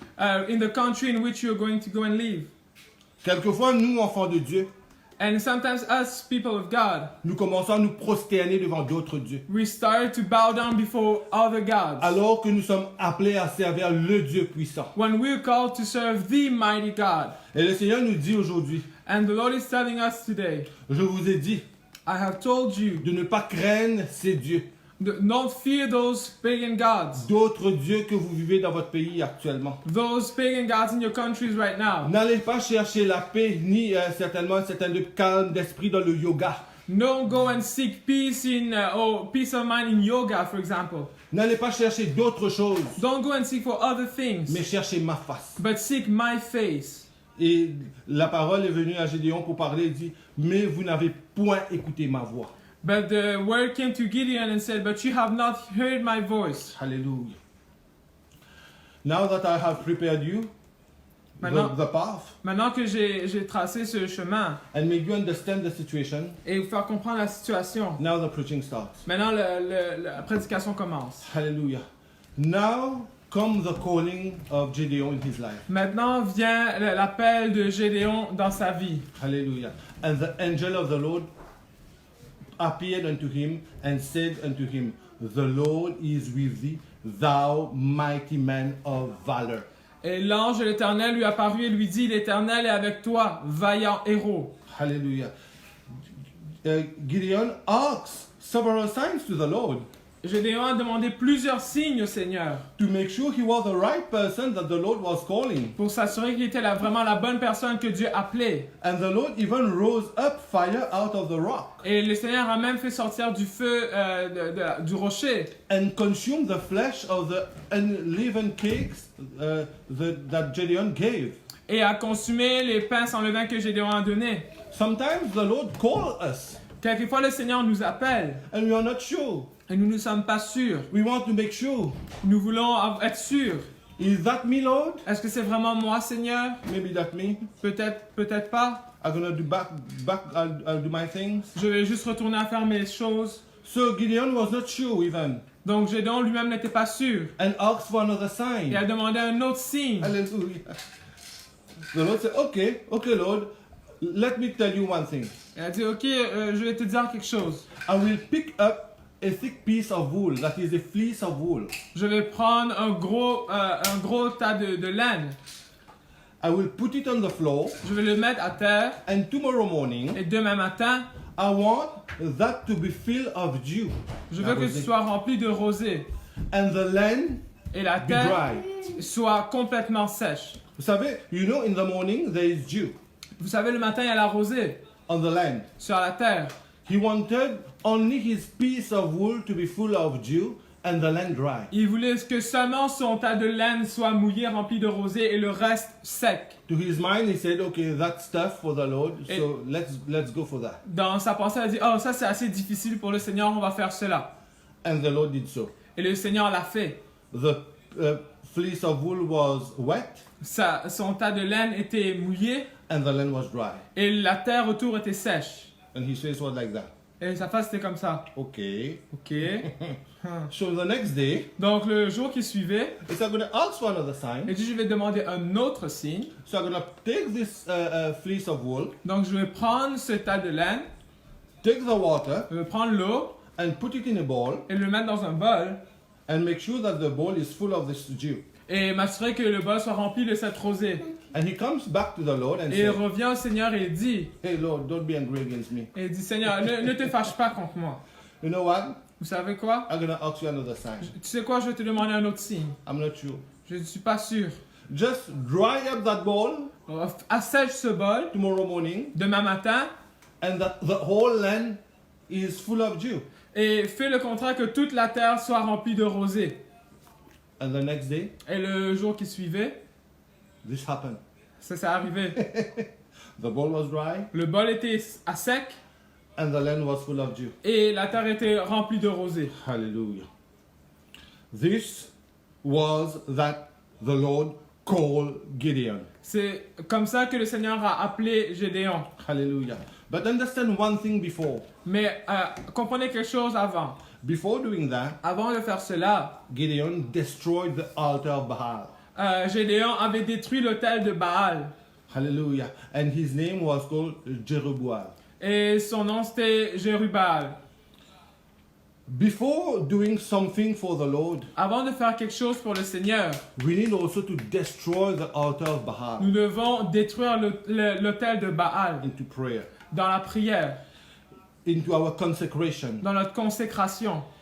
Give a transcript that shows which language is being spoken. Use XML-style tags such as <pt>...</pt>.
<en>in the country in which you are going to go and live.</en> <fr>Quelquefois, nous, enfants de Dieu,</fr> <en>And sometimes us, people of God,</en> <fr>nous commençons à nous prosterner devant d'autres dieux.</fr> <en>we start to bow down before other gods.</en> <fr>Alors que nous sommes appelés à servir le Dieu puissant.</fr> <en>When we're called to serve the mighty God.</en> <fr>Et le Seigneur nous dit aujourd'hui,</fr> <en>And the Lord is telling us today,</en> <fr>je vous ai dit</fr> <en>I have told you,</en> <fr>de ne pas craindre ces dieux,</fr> <en>don't fear those pagan gods.</en> <fr>d'autres dieux que vous vivez dans votre pays actuellement.</fr> <en>Those pagan gods in your countries right now.</en> <fr>N'allez pas chercher la paix ni certainement un certain calme d'esprit dans le yoga.</fr> <en>Don't go and seek peace or peace of mind in yoga, for example.</en> <fr>N'allez pas chercher d'autres choses,</fr> <en>Don't go and seek for other things,</en> <fr>mais cherchez ma face.</fr> <en>but seek my face.</en> <fr>Et la parole est venue à Gédéon pour parler, il dit, mais vous n'avez point écouté ma voix.</fr> <en>But the word came to Gideon and said, but you have not heard my voice. Hallelujah. Now that I have prepared you the path</en> <fr>Maintenant que j'ai tracé ce chemin</fr> <en>and made you understand the situation,</en> <fr>et vous faire comprendre la situation,</fr> <en>now the preaching starts.</en> <fr>maintenant la prédication commence. Hallelujah.</fr> <en>Now comes the calling of Gideon in his life.</en> <fr>Maintenant vient l'appel de Gédéon dans sa vie. Hallelujah.</fr> <en>And the angel of the Lord appeared unto him and said unto him, The Lord is with thee, thou mighty man of valor.</en> <fr>Et l'ange de l'Éternel lui apparut et lui dit, l'Éternel est avec toi, vaillant héros. Hallelujah.</fr> <en>Gideon asks several signs to the Lord</en> <fr>Gédéon a demandé plusieurs signes au Seigneur</fr> <en>to make sure he was the right person that the Lord was calling.</en> <fr>pour s'assurer qu'il était vraiment la bonne personne que Dieu appelait.</fr> <en>And the Lord even rose up fire out of the rock</en> <fr>Et le Seigneur a même fait sortir du feu du rocher</fr> <en>and consumed the flesh of the unleavened cakes that Gideon gave.</en> <fr>et a consumé les pains sans levain que Gédéon a donnés.</fr> <en>Sometimes the Lord calls us</en> <fr>Quelquefois, le Seigneur nous appelle</fr> <en>and we are not sure.</en> <fr>et nous ne sommes pas sûrs.</fr> <en>We want to make sure.</en> <fr>Nous voulons être sûrs.</fr> <en>Is that me, Lord?</en> <fr>Est-ce que c'est vraiment moi, Seigneur?</fr> <en>Maybe that me.</en> <fr>Peut-être pas.</fr> <en>I'm gonna do I'll do my things.</en> <fr>Je vais juste retourner à faire mes choses.</fr> <en>So Gideon was not sure even</en> <fr>Donc Gédéon lui-même n'était pas sûr.</fr> <en>and asked for another</en> <fr>Il a</fr> <en>sign.</en> <fr>demandé un autre signe. Hallelujah.</fr> <en>The Lord said, okay, Lord, let me tell you one thing.</en> <fr>Il a dit, ok, je vais te dire quelque chose.</fr> <en>I will pick up a thick piece of wool, that is a fleece of wool.</en> <fr>Je vais prendre un gros tas de laine.</fr> <en>I will put it on the floor,</en> <fr>Je vais le mettre à terre.</fr> <en>and tomorrow morning,</en> <fr>Et demain matin,</fr> <en>I want that to be filled of dew.</en> <fr>je veux que tu sois rempli de rosée.</fr> <en>And the land</en> <fr>Et la</fr> <en>be</en> <fr>terre</fr> <en>dry.</en> <fr>soit complètement sèche. Vous savez,</fr> <en>you know, in the morning there is dew</en> <fr>Vous savez, le matin, il y a la rosée</fr> <en>on the land.</en> <fr>sur la terre.</fr> <en>He wanted only his piece of wool to be full of dew and the land dry.</en> <fr>Il voulait que seulement son tas de laine soit mouillé, rempli de rosée, et le reste sec.</fr> <en>To his mind, he said, okay, that's tough for the Lord, so let's go for that.</en> <fr>Dans sa pensée, il a dit, oh, ça c'est assez difficile pour le Seigneur, on va faire cela.</fr> <en>And the Lord did so.</en> <fr>Et le Seigneur l'a fait.</fr> <en>The fleece of wool was wet</en> <fr>Son tas de laine était mouillé,</fr> <en>and the land was dry.</en> <fr>et la terre autour était sèche.</fr> <en>And his face was like that.</en> <fr>Et sa face était comme ça.</fr> <en>Okay.</en> <fr>Ok.</fr> <en>So the next day,</en> <fr>Donc le jour qui suivait,</fr> <en>he said, I'm going to ask for another sign.</en> <fr>il dit, je vais demander un autre signe.</fr> <en>So I'm going to take this fleece of wool,</en> <fr>Donc je vais prendre ce tas de laine,</fr> <en>take the water,</en> <fr>je vais prendre l'eau,</fr> <en>and put it in a bowl,</en> <fr>et le mettre dans un bol,</fr> <en>and make sure that the bowl is full of this dew.</en> <fr>et m'assurer que le bol soit rempli de cette rosée.</fr> <en>And he comes back to the Lord and</en> <fr>Et il</fr> <en>says,</en> <fr>revient au Seigneur et il dit,</fr> <en>hey Lord, don't be angry against me.</en> <fr>Et il dit, Seigneur, ne te fâche pas contre moi.</fr> <en>You know what?</en> <fr>Vous savez quoi?</fr> <en>I'm going to ask you another sign.</en> <fr>Tu sais quoi? Je vais te demander un autre signe.</fr> <en>I'm not sure.</en> <fr>Je ne suis pas sûr.</fr> <en>Just dry up that bowl</en> <fr>Assèche ce bol</fr> <en>tomorrow morning,</en> <fr>demain matin</fr> <en>and that the whole land is full of dew.</en> <fr>et fais le contraire que toute la terre soit remplie de rosée.</fr> <en>And the next day,</en> <fr>Et le jour qui suivait,</fr> <en>this happened.</en> <fr>ça s'est arrivé.</fr> <en>The bowl was dry,</en> <fr>Le bol était à sec</fr> <en>and the land was full of dew.</en> <fr>et la terre était remplie de rosée. Hallelujah.</fr> <en>This was that the Lord called Gideon.</en> <fr>C'est comme ça que le Seigneur a appelé Gédéon. Hallelujah.</fr> <en>But understand one thing before.</en> <fr>Mais comprenez quelque chose avant.</fr> <en>Before doing that,</en> <fr>Avant de faire cela,</fr> <en>Gideon destroyed the altar of Baal.</en> <fr>Gédéon avait détruit l'autel de Baal. Hallelujah.</fr> <en>And his name was called Jerubbaal.</en> <fr>Et son nom c'était Jérubbaal.</fr> <en>Before doing something for the Lord,</en> <fr>Avant de faire quelque chose pour le Seigneur,</fr> <en>we need also to destroy the altar of Baal</en> <fr>nous devons détruire l'autel de Baal</fr> <en>into prayer,</en> <fr>dans la prière,</fr> <en>into our consecration,</en> <fr>dans notre consécration</fr>